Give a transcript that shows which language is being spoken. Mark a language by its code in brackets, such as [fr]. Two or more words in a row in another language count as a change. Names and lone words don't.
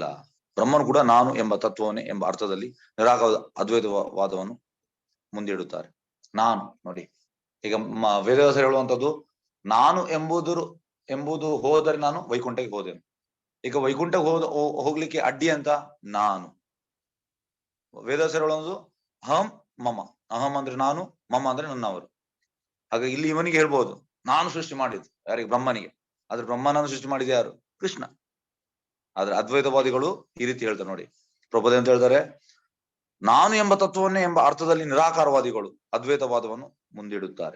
[kn] ಬ್ರಹ್ಮನು ಕೂಡ ನಾನು ಎಂಬ ತತ್ವವನ್ನೇ ಎಂಬ ಅರ್ಥದಲ್ಲಿ ನಿರಾಕಾರ ಅದ್ವೈತವಾದವನ್ನು ಮುಂದಿಡುತ್ತಾರೆ. ನಾನು ನೋಡಿ, ಈಗ ವೇದವ್ಯಾಸರು ಹೇಳುವಂಥದ್ದು, ನಾನು ಎಂಬುದು ಹೋದರೆ ನಾನು ವೈಕುಂಠಕ್ಕೆ ಹೋದೆನು. ಈಗ ವೈಕುಂಠಕ್ಕೆ ಹೋಗ್ಲಿಕ್ಕೆ ಅಡ್ಡಿ ಅಂತ ನಾನು. ವೇದವ್ಯಾಸರು ಹೇಳುವುದು [sa] ಅಹಂ ಮಮ. [kn] ಅಹಂ ಅಂದ್ರೆ ನಾನು, ಮಮ ಅಂದ್ರೆ ನನ್ನವರು. ಹಾಗಾಗಿ ಇಲ್ಲಿ ಇವನಿಗೆ ಹೇಳ್ಬೋದು, ನಾನು ಸೃಷ್ಟಿ ಮಾಡಿದ್ದು. ಯಾರಿಗೆ? ಬ್ರಹ್ಮನಿಗೆ. ಆದ್ರೆ ಬ್ರಹ್ಮನನ್ನು ಸೃಷ್ಟಿ ಮಾಡಿದ ಯಾರು? ಕೃಷ್ಣ. ಆದ್ರೆ ಅದ್ವೈತವಾದಿಗಳು ಈ ರೀತಿ ಹೇಳ್ತಾರೆ ನೋಡಿ. ಪ್ರಭುದೇ ಅಂತ ಹೇಳ್ತಾರೆ, ನಾನು ಎಂಬ ತತ್ವವನ್ನೇ ಎಂಬ ಅರ್ಥದಲ್ಲಿ ನಿರಾಕಾರವಾದಿಗಳು ಅದ್ವೈತವಾದವನ್ನು ಮುಂದಿಡುತ್ತಾರೆ.